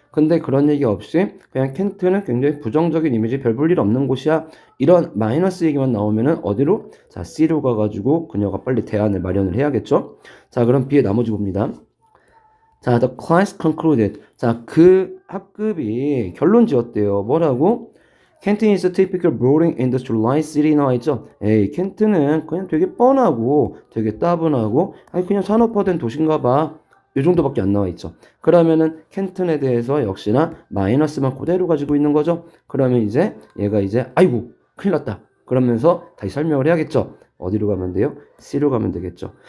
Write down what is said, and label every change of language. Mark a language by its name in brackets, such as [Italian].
[Korean] 근데 그런 얘기 없이 그냥 켄트는 굉장히 부정적인 이미지, 별 볼 일 없는 곳이야. 이런 마이너스 얘기만 나오면은 어디로? 자, C로 가가지고 그녀가 빨리 대안을 마련을 해야겠죠. 자, 그럼 B의 나머지 봅니다. [English] 자, the class concluded. [Korean] 자, 그 학급이 결론 지었대요. 뭐라고? [English] 켄튼 is a typical boring industrialized city [Korean] 나와있죠? 에이, 켄튼은 그냥 되게 뻔하고 되게 따분하고 그냥 산업화된 도시인가 봐. 이 정도밖에 안 나와있죠. 그러면은 켄튼에 대해서 역시나 마이너스만 그대로 가지고 있는 거죠. 그러면 이제 얘가 이제 아이고 큰일 났다. 그러면서 다시 설명을 해야겠죠. 어디로 가면 돼요? C로 가면 되겠죠.